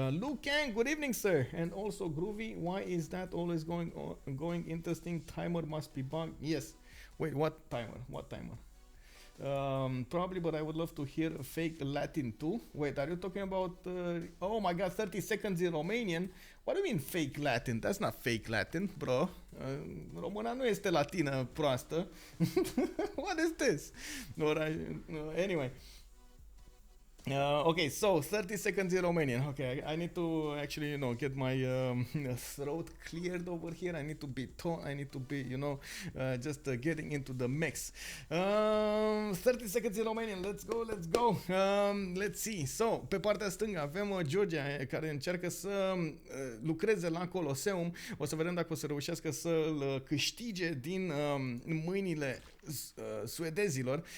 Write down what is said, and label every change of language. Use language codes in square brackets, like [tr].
[en] Luke Kang, good evening, sir. And also Groovy, why is that always going interesting? Timer must be bugged. Yes. Wait, what timer? What timer? Probably, but I would love to hear fake Latin too. Wait, are you talking about oh my god, 30 seconds in Romanian? What do you mean fake Latin? That's not fake Latin, bro. [ro] Româna nu este latină proastă. [en] What is this? Anyway, Okay, so 30 seconds in Romanian. Okay, I need to actually, get my throat cleared over here. I need to be I need to be, just getting into the mix. 30 seconds in Romanian. Let's go, let's go. Let's see. [ro] So, pe partea stângă avem Georgia care încearcă să lucreze la Coloseum. O să vedem dacă o să reușească să-l câștige din mâinile suedezilor.